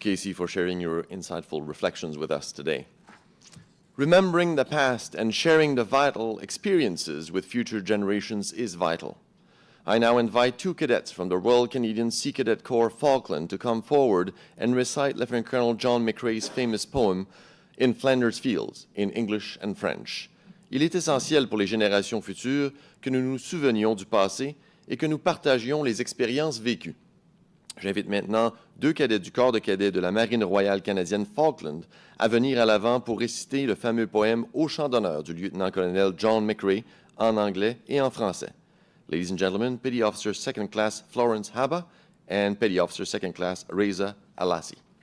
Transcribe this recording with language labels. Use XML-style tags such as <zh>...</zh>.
<en>Casey, for sharing your insightful reflections with us today. Remembering the past and sharing the vital experiences with future generations is vital. I now invite two cadets from the Royal Canadian Sea Cadet Corps Falkland to come forward and recite Lieutenant Colonel John McCrae's famous poem, In Flanders Fields, in English and French.</en> <fr>Il est essentiel pour les générations futures que nous nous souvenions du passé et que nous partagions les expériences vécues. J'invite maintenant deux cadets du corps de cadets de la Marine royale canadienne Falkland à venir à l'avant pour réciter le fameux poème Au chant d'honneur du lieutenant-colonel John McCrae en anglais et en français.</fr> <en>Ladies and gentlemen, Petty Officer Second Class Florence Haba and Petty Officer Second Class Reza Alassi.</en>